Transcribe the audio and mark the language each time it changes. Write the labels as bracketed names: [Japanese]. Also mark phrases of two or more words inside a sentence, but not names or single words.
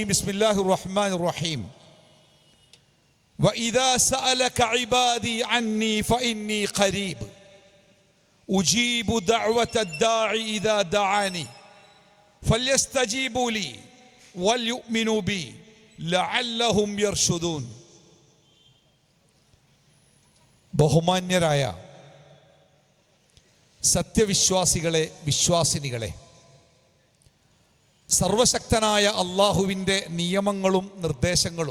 [Arabic] بسم الله الرحمن الرحيم. وإذا سألك عبادي عني فإني قريب أجيب دعوة الداعي إذا دعاني فليستجيبوا لي وليؤمنوا بي لعلهم يرشدون. [Malayalam] ബഹുമാന്യരായ സത്യവിശ്വാസികളെ, വിശ്വാസിനികളെ, സർവശക്തനായ അള്ളാഹുവിൻ്റെ നിയമങ്ങളും നിർദ്ദേശങ്ങളും